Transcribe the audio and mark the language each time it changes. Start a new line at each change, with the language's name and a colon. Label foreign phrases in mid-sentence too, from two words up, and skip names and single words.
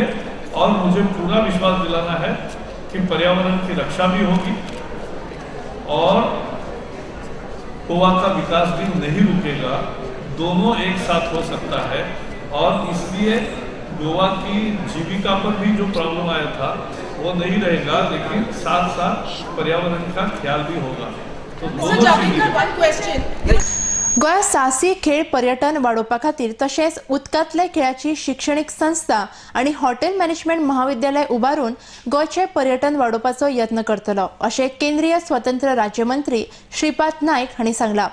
Hindi: और मुझे पूरा विश्वास दिलाना है कि पर्यावरण की रक्षा भी होगी और गोवा का विकास भी नहीं रुकेगा, दोनों एक साथ हो सकता है। और इसलिए गोवा की जीविका पर भी जो प्रॉब्लम आया था वो नहीं रहेगा, लेकिन साथ साथ पर्यावरण का ख्याल भी होगा। तो
Konkani: गोंयांत साहसी खेळ पर्यटन वाडोवपा खातीर तशेंच उदकांतले खेळाची शिक्षणीक संस्था आनी
English: hotel management
Konkani: महाविद्यालय उबारून गोंयचे पर्यटन वाडोवपाचो यत्न करतलो अशें केंद्रीय स्वातंत्र्य राज्यमंत्री श्रीपाद नाईक हांणी सांगलां।